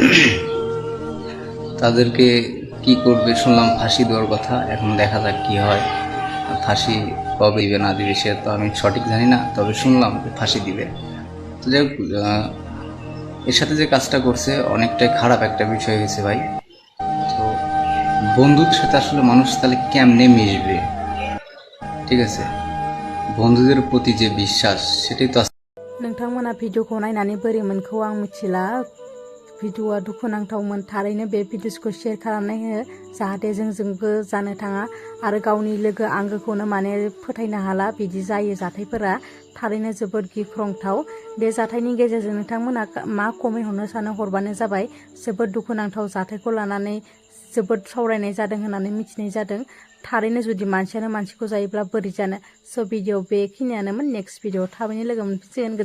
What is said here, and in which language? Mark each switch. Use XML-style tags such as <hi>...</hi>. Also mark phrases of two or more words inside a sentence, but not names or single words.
<bn>তাদেরকে কি করবে শুনলাম ফাঁসি দেওয়ার কথা এখন দেখা যাক কি হয় ফাঁসি কবে দিবে না দিবে সে তো আমি সঠিক জানি না তবে শুনলাম ফাঁসি দিবে তো যাই হোক এর সাথে যে কাজটা করছে অনেকটাই খারাপ একটা বিষয় হয়েছে ভাই তো বন্ধুদের সাথে আসলে মানুষ তাহলে কেমনে মিশবে ঠিক আছে বন্ধুদের প্রতি যে বিশ্বাস সেটাই তো</bn> <brx>नोंथांमोना भिडिअखौ नायनानै बोरै मोनखौ आं मिथिला भिडिअआ दुखुनांथावमोन थारैनो बे भिडिअखौ शेयार खालामनाय हो जाहाथे जोंजोंबो जानो थाङा आरो गावनि लोगो आंगोखौनो माने फोथायनो हाला बिदि जायो जाथायफोरा थारैनो जोबोद गिख्रंथाव बे जाथायनि गेजेरजों नोंथांमोना मा कमेन्ट हरनो सानो हरबानो जाबाय जोबोद दुखुनांथाव जाथायखौ लानानै जोबोद सावरायनाय जादों होननानै मिथिनाय जादों थारैनो जुदि मानसियानो मानसिखौ जायोब्ला बोरै जानो स' भिडिअ बेखिनियानोमोन</brx> <en>next video</en> <brx>थाबैनो लोगो मोनफिनसिगोन।</brx>